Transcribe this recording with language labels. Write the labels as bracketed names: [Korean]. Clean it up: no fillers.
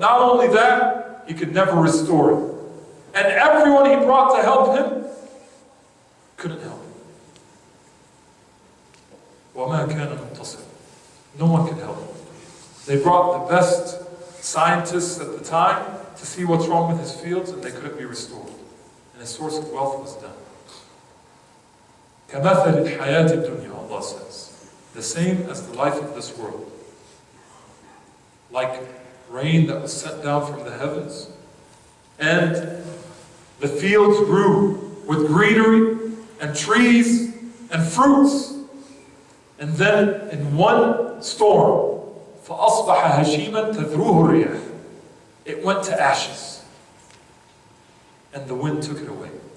[English] Not only that, he could never restore it. And everyone he brought to help him couldn't help him. [Arabic] وَمَا كَانَ مُنْتَصِرًا. [English] No one could help him. They brought the best scientists at the time to see what's wrong with his fields, and they couldn't be restored. And his source of wealth was done. [Arabic] كَمَثَلِ الْحَيَاةِ الدُّنْيَا, [English] Allah says. The same as the life of this world. Like rain that was sent down from the heavens, and the fields grew with greenery and trees and fruits, and then in one storm, [Arabic] فَأَصْبَحَ هَشِيمًا تَذْرُوهُ الرِّيَاحُ, [English] it went to ashes, and the wind took it away.